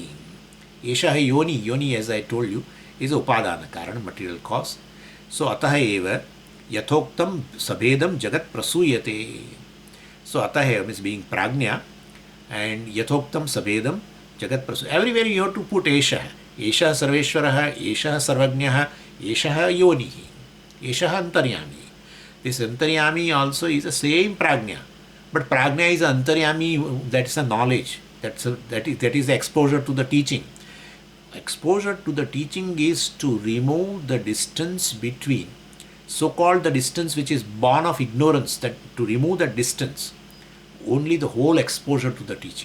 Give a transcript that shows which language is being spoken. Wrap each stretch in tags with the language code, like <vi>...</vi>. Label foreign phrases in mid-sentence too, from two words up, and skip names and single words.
<sa>Eshaha Yoni,</sa> <en>as I told you, is</en> <sa>Upadana Karana,</sa> <en>material cause.</en> <sa>So Ataeva Yathoktam Sabedam Jagat Prasuyate. So Ataeva</sa> <en>means being</en> <sa>Prājña, and Yathoktam Sabedam Jagat Prasuyate.</sa> <en>Everywhere you have to put Eshaha.</en> <sa>Eshaha Sarveshwaraha, Eshaha Sarvajñaha, Eshaha Yonihi, Eshaha Antaryami.</sa> <en>This Antaryami also is the same Prājña. But Prājña is Antaryami, that is a knowledge, that is the exposure to the teaching. Exposure to the teaching is to remove the distance between so-called the distance which is born of ignorance, that to remove that distance, only the whole exposure to the teaching.</en>